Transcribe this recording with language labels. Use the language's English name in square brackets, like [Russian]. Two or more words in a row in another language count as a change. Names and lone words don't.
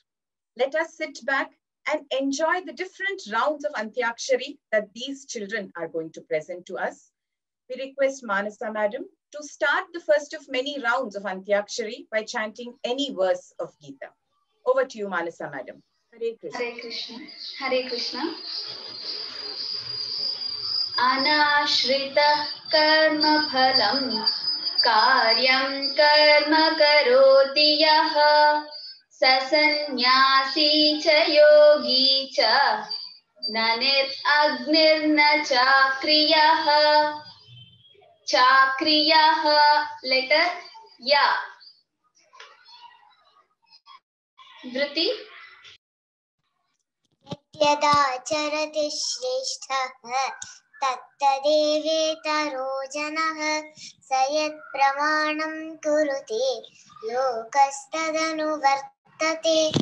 [English] Let us sit back and enjoy the different rounds of Antyakshari that these children are going to present to us. We request Manasa Madam to start the first of many rounds of Antyakshari by chanting any verse of Gita. Over to you, Manasa Madam. Hare Krishna. Hare Krishna. Hare Krishna. [Sanskrit] अनाश्रितः कर्मफलं कार्यं कर्म करोति यः स संन्यासी च योगी च न निरग्निर्न चाक्रियः. [English] Chakriyaha, letter ya. [Sanskrit] Vritti. यदा चरति श्रेष्ठः तत्तदेवेतरो जनः स यत्प्रमाणं कुरुते लोकस्तदनुवर्तते.